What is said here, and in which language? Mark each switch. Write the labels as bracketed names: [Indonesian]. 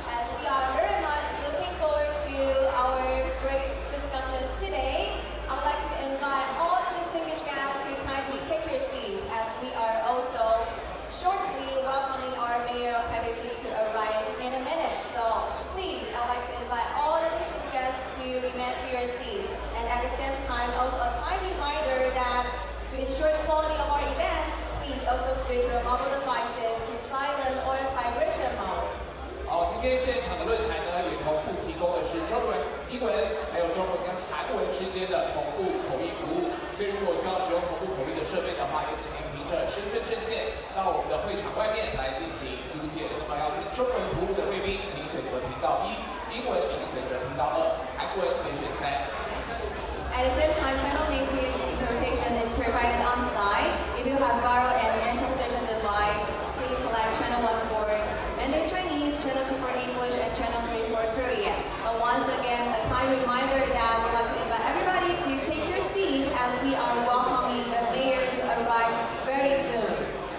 [English] As we are very much looking forward to our great discussions today, I would like to invite all the distinguished guests to kindly take your seats as we are also shortly welcoming our Mayor of Taipei City to arrive in a minute. So please, I would like to invite all the distinguished guests to remain to your seats. And at the same time, also a kind reminder that to ensure the quality of our event, please also switch your mobile devices to silent or vibration mode. [Chinese] 好，今天现场的论坛呢，也同步提供的是中文、英文，还有中文跟韩文之间的同步口译服务。所以，如果需要使用同步口译的设备的话，也请您凭着身份证件到我们的会场外面来进行租借。那么，要听中文服务的贵宾，请选择频道1；英文请选择频道2；韩文请选3。 [English] At the same time, simultaneous interpretation is provided on site. If you have borrowed an interpretation device, please select channel 1 for Mandarin Chinese, channel 2 for English, and channel 3 for Korean. And once again, a kind reminder that we'd like to invite everybody to take your seats as we are welcoming the mayor to arrive very soon.